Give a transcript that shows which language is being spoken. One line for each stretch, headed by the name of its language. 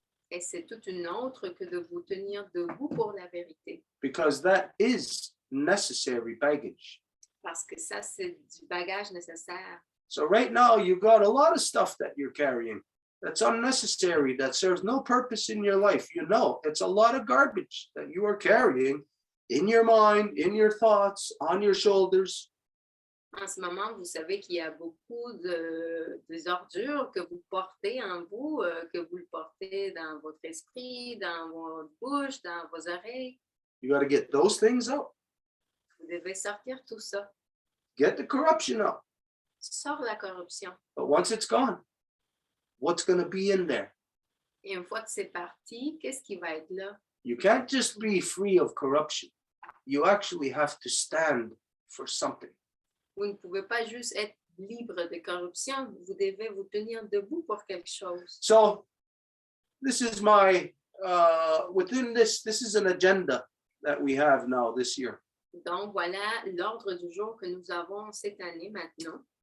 French: Et c'est toute une autre que de vous tenir debout pour la vérité.
English: because that is necessary baggage.
French: Parce que ça, c'est du bagage nécessaire.
English: So right now, you've got a lot of stuff that you're carrying that's unnecessary, that serves no purpose in your life. You know, it's a lot of garbage that you are carrying in your mind, in your thoughts, on your shoulders.
French: En ce moment, vous savez qu'il y a beaucoup de ordures que vous portez en vous, que vous le portez dans votre esprit, dans votre bouche, dans vos oreilles.
English: You got to get those things out.
French: Vous devez sortir tout ça.
English: Get the corruption out.
French: Sors la corruption.
English: But once it's gone, what's going to be in there?
French: Et une fois que c'est parti, qu'est-ce qui va être là?
English: You can't just be free of corruption. You actually have to stand for something.
French: Vous ne pouvez pas juste être libre de corruption, vous devez vous tenir debout pour quelque chose.
English: So this is my, within this is an agenda that we have now this year.
French: Donc voilà l'ordre du jour que nous avons cette année maintenant.